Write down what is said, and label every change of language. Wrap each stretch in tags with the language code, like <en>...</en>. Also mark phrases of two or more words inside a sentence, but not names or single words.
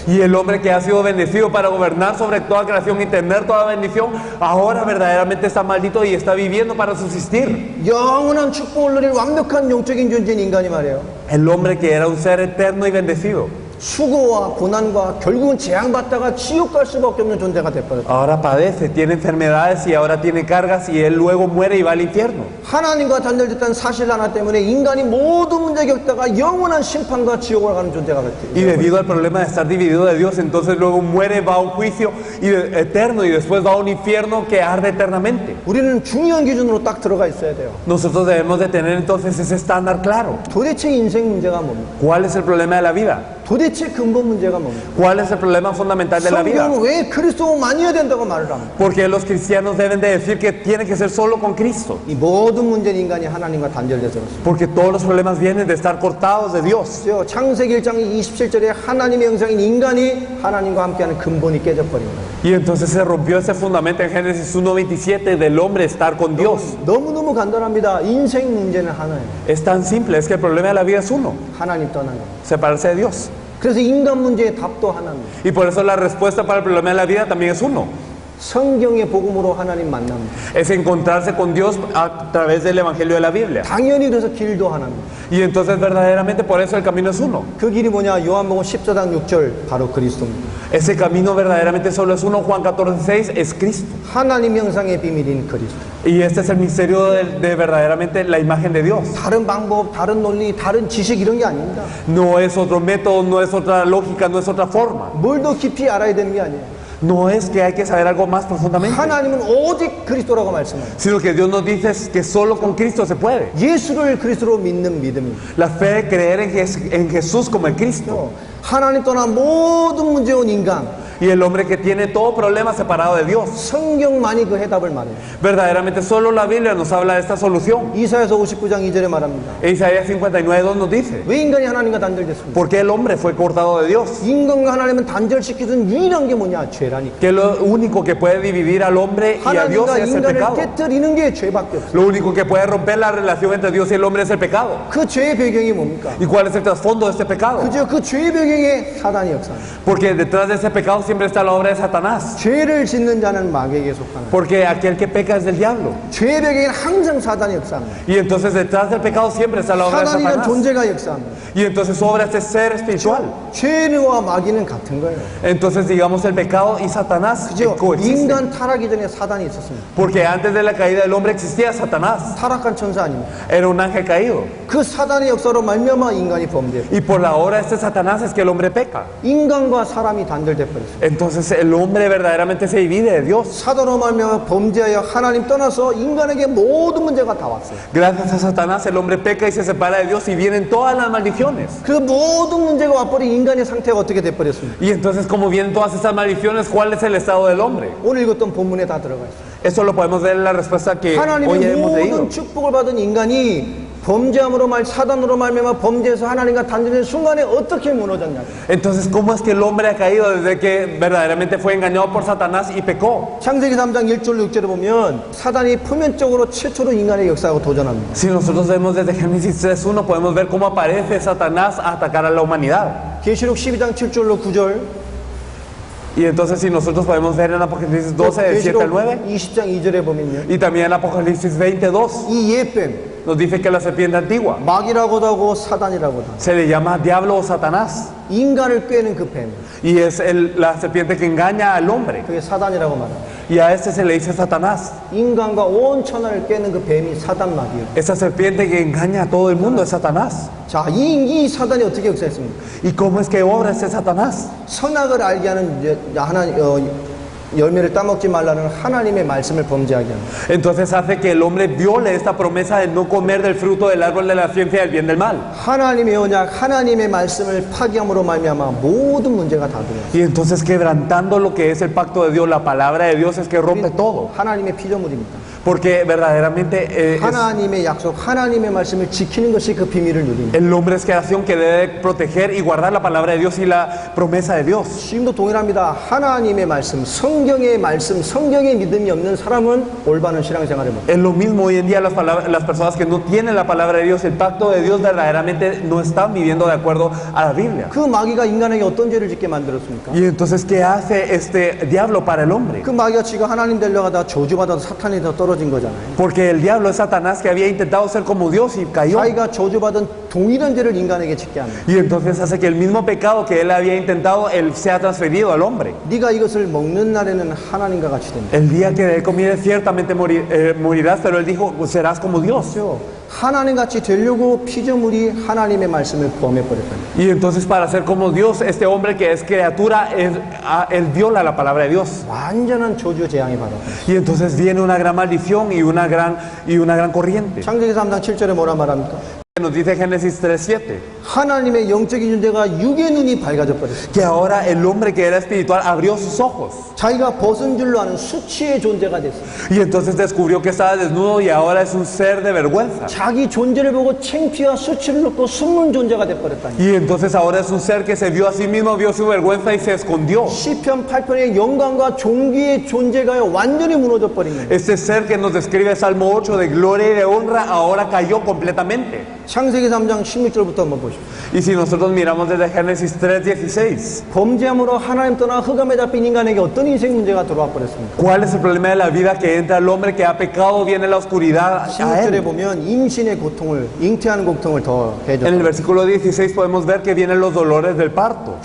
<es>Y el hombre que ha sido bendecido para gobernar sobre toda creación y tener toda bendición, ahora verdaderamente está maldito y está viviendo para subsistir.</es> <ko>영원한 축복을 누릴 완벽한 영적인 존재인 인간이 말이에요.</ko> <es>El hombre que era un ser eterno y bendecido,</es> <ko>수고와 고난과 결국은 재앙받다가 지옥 갈 수밖에 없는 존재가 돼버렸어요.</ko> <es>ahora padece, tiene enfermedades y ahora tiene cargas y él luego muere y va al infierno.</es> <ko>하나님과 단절됐다는 사실 하나 때문에 인간이 모든 문제 겪다가 영원한 심판과 지옥을 가는 존재가 됐어요.</ko> <es>Y debido al problema de estar dividido de Dios, entonces luego muere, va a un juicio eterno y después va a un infierno que arde eternamente.</es> <ko>우리는 중요한 기준으로 딱 들어가 있어야 돼요.</ko> <es>Nosotros debemos de tener entonces ese estándar claro.</es> <ko>도대체 인생 문제가 뭡니까?</ko> <es>¿Cuál es el problema de la vida?</es> <ko>도대체 근본 문제가 뭡니까?</ko> <es>¿Cuál es el problema fundamental de la vida?</es> <ko>성경은 왜 그리스도만 해야 된다고 말을 합니까?</ko> <es>Porque los cristianos deben de decir que tiene que ser solo con Cristo.</es> <ko>이 모든 문제는 인간이 하나님과 단절돼서 그렇습니다.</ko> <es>Porque todos los problemas vienen de estar cortados de Dios.</es> <ko>그래서 창세기 1장 27절에 하나님의 형상인 인간이 하나님과 함께하는 근본이 깨져버린 거예요.</ko> <es>Y entonces se rompió ese fundamento en Génesis 1:27 del hombre estar con Dios.</es> <ko>너무너무 간단합니다. 인생 문제는 하나예요.</ko> <es>Es tan simple, es que el problema de la vida es uno,</es> <ko>하나님 떠난 거.</ko> <es>separarse de Dios.</es> <ko>그래서 인간 문제의 답도 하나입니다.</ko> <es>Y por eso la respuesta para el problema de la vida también es uno.</es> <ko>성경의 복음으로 하나님 만납니다.</ko> <es>Es encontrarse con Dios a través del Evangelio de la Biblia.</es> <ko>당연히 그래서 길도 하나입니다.</ko> <es>Y entonces verdaderamente por eso el camino es uno.</es> <ko>그 길이 뭐냐? 요한복음 14장 6절 바로 그리스도입니다.</ko> <es>Ese camino verdaderamente solo es uno. Juan 14:6 es Cristo.</es> <ko>하나님 형상의 비밀인 그리스도.</ko> <es>Y este es el misterio de verdaderamente la imagen de Dios.</es> <ko>다른 방법, 다른 논리, 다른 지식 이런 게 아닙니다.</ko> <es>No es otro método, no es otra lógica, no es otra forma.</es> <ko>뭘 더 깊이 알아야 되는 게 아니에요.</ko> <es>No es que hay que saber algo más profundamente,</es> <ko>하나님은 오직 그리스도라고 말씀해요.</ko> <es>sino que Dios nos dice que solo con Cristo se puede.</es> <ko>예수를 그리스도로 믿는 믿음입니다.</ko> <es>La fe de creer en Jesús como el Cristo.</es> <ko>하나님 떠난 모든 문제 온 인간,</ko> <es>Y el hombre que tiene todo problema separado de Dios.</es> <ko>성경만이 그 해답을 말해요.</ko> <es>Verdaderamente solo la Biblia nos habla de esta solución.</es> <ko>이사야서 59장 2절에 말합니다.</ko> <es>E Isaías 59:2 nos dice,</es> <ko>왜 인간이 하나님과 단절됐습니까?</ko> <es>¿por qué el hombre fue cortado de Dios?</es> <ko>인간과 하나님은 단절시키는 유일한 게 뭐냐? 죄라니까.</ko> <es>Que lo único que puede dividir al hombre y a Dios</es> <ko>하나님과</ko> <es>es el</es> <ko>인간을</ko> <es>pecado.</es> <ko>깨뜨리는 게 죄밖에 없어요.</ko> <es>Lo único que puede romper la relación entre Dios y el hombre es el pecado.</es> <ko>그 죄의 배경이 뭡니까?</ko> <es>¿Y cuál es el trasfondo de este pecado?</es> <ko>그저 그 죄의 배경에 사단이 역사합니다.</ko> <es>Porque detrás de ese pecado siempre está la obra de Satanás.</es> <ko>죄를 짓는 자는 마귀에게 속하는.</ko> <es>Porque aquel que peca es del diablo.</es> <ko>죄의 배경에는 항상 사단이 역사합니다.</ko> <es>Y entonces detrás del pecado siempre está la obra de</es> <ko>사단이란</ko> <es>Satanás.</es> <ko>존재가 역사합니다.</ko> <es>Y entonces su obra es este ser espiritual.</es> <ko>죄와 마귀는 같은 거예요.</ko> <es>Entonces digamos el pecado y Satanás</es> <ko>그죠?</ko> <es>coexisten.</es> <ko>인간 타락이 전에 사단이 있었습니다.</ko> <es>Porque antes de la caída del hombre existía Satanás.</es> <ko>타락한 천사 아닙니다.</ko> <es>Era un ángel caído.</es> <ko>그 사단의 역사로 말미암아 인간이 범죄했어요.</ko> <es>Y por la obra de este Satanás es que el hombre peca.</es> <ko>인간과 사람이 단절돼 버렸어요.</ko> <es>Entonces el hombre verdaderamente se divide de Dios.</es> <ko>사단으로 말미암아 범죄하여 하나님 떠나서 인간에게 모든 문제가 다 왔어요.</ko> <es>Gracias a Satanás el hombre peca y se separa de Dios y vienen todas las maldiciones.</es> <ko>그 모든 문제가 와버린 인간의 상태가 어떻게 돼 버렸습니까?</ko> <es>Y entonces como vienen todas estas maldiciones, ¿cuál es el estado del hombre?</es> <ko>오늘 읽었던 본문에 다 들어가 있어요.</ko> <es>Eso lo podemos ver en la respuesta que hoy</es> <ko>하나님의</ko> <es>hemos leído.</es> <ko>모든 축복을 받은 인간이 범죄함으로 사단으로 말미암아 범죄해서 하나님과 단절된 순간에 어떻게 무너졌냐?</ko> <es>Entonces, ¿cómo es que el hombre ha caído desde que verdaderamente fue engañado por Satanás y pecó?</es> <ko>창세기 3장 1절 6절에 보면 사단이 표면적으로 최초로 인간의 역사하고 도전합니다.</ko> <es>Si nosotros vemos desde Génesis 3:1 podemos ver cómo aparece Satanás a atacar a la humanidad.</es> <ko>계시록 12장 7절로 9절,</ko> <es>Y entonces si nosotros podemos ver en Apocalipsis 12 del 7 al 9</es> <ko>20장 2절에 보면요.</ko> <es>y también en Apocalipsis 20:2,</es> <ko>이 예뱀,</ko> <es>nos dice que la serpiente antigua</es> <ko>마귀라고도 하고 사단이라고도 하고</ko> <es>se le llama diablo o Satanás.</es> <ko>인간을 꿰는 그 뱀,</ko> <es>Y es la serpiente que engaña al hombre.</es> <ko>그게 사단이라고 말합니다.</ko> <es>Y a este se le dice Satanás.</es> <ko>인간과 온 천하를 꿰는 그 뱀이 사단 마귀예요.</ko> <es>Esa serpiente que engaña a todo el mundo es Satanás.</es> <ko>자, 이 사단이 어떻게 역사했습니까?</ko> <es>¿Y cómo es que obra este Satanás?</es> <ko>선악을 알게 하는 열매를 따먹지 말라는 하나님의 말씀을 범죄하게 합니다.</ko> <es>Entonces hace que el hombre viole esta promesa de no comer del fruto del árbol de la ciencia del bien y del mal.</es> <ko>하나님의 언약, 하나님의 말씀을 파기함으로 말미암아 모든 문제가 다 들어요.</ko> <es>Y entonces quebrantando lo que es el pacto de Dios, la palabra de Dios es que rompe todo.</es> <ko>하나님의 피조물입니다.</ko> <es>Porque verdaderamente</es> <ko>하나님의 약속, 하나님의 말씀을 지키는 것이 그 비밀을 누립니다.</ko> <es>el hombre es creación que debe proteger y guardar la palabra de Dios y la promesa de Dios.</es> <ko>지금도 동일합니다. 하나님의 말씀, 성경의 말씀, 성경의 믿음이 없는 사람은 올바른 신앙생활을 못.</ko> <es>Es lo mismo hoy en día las personas que no tienen la palabra de Dios, el pacto de Dios verdaderamente no están viviendo de acuerdo a la Biblia.</es> <ko>그 마귀가 인간에게 어떤 죄를 짓게 만들었습니까?</ko> <es>Y entonces, ¿qué hace este diablo para el hombre?</es> <ko>그 마귀가 지가 하나님 되려고 하다 저주받아서 사탄이 더 떨어진 거잖아요.</ko> <es>Porque el diablo es Satanás que había intentado ser como Dios y cayó.</es> <ko>자기가 저주받은 동일한 죄를 인간에게 짓게 합니다.</ko> <es>Y entonces hace que el mismo pecado que él había intentado, él sea transferido al hombre.</es> <ko>네가 이것을 먹는 날에는 하나님과 같이 된다.</ko> <es>El día que de él comieres ciertamente morirás, pero él dijo, serás como Dios.</es> <ko>그렇죠? 하나님 같이 되려고 피조물이 하나님의 말씀을 범해버렸다.</ko> <es>Y entonces para ser como Dios, este hombre que es criatura, él viola la palabra de Dios.</es> <ko>완전한 저주 재앙이 받았다.</ko> <es>Y entonces viene una gran maldición y una gran corriente.</es> <ko>창세기 3장 7절에 뭐라 말합니까?</ko> <es>Nos dice Génesis 3:7</es> <ko>하나님의 영적인 존재가 육의 눈이 밝아져 버렸어요.</ko> <es>que ahora el hombre que era espiritual abrió sus ojos</es> <ko>자기가 벗은 줄로 아는 수치의 존재가 됐어요.</ko> <es>y entonces descubrió que estaba desnudo y ahora es un ser de vergüenza.</es> <ko>자기 존재를 보고 창피와 수치를 놓고 숨는 존재가 돼버렸다니.</ko> <es>Y entonces ahora es un ser que se vio a sí mismo, vio su vergüenza y se escondió.</es> <ko>시편 8편의 영광과 존귀의 존재가 완전히 무너져 버린 거예요.</ko> <es>Este ser que nos describe Salmo 8 de gloria y de honra ahora cayó completamente.</es> <ko>창세기 3장 16절부터 한번 보십시오.</ko> <es>Y si nosotros miramos desde Génesis 3:16,</es> <ko>범죄함으로 하나님 떠나 흑암에 잡힌 인간에게 어떤 인생 문제가 들어와 버렸습니까?</ko> <es>¿cuál es el problema de la vida que entra al hombre que ha pecado, viene la oscuridad a</es> <ko>16절에</ko> <es>él?</es> <ko>보면 임신의 고통을, 잉태하는 고통을 더</ko> <es>En el</es> <ko>해줬다.</ko> <es>versículo 16 podemos ver que vienen los dolores del parto.</es>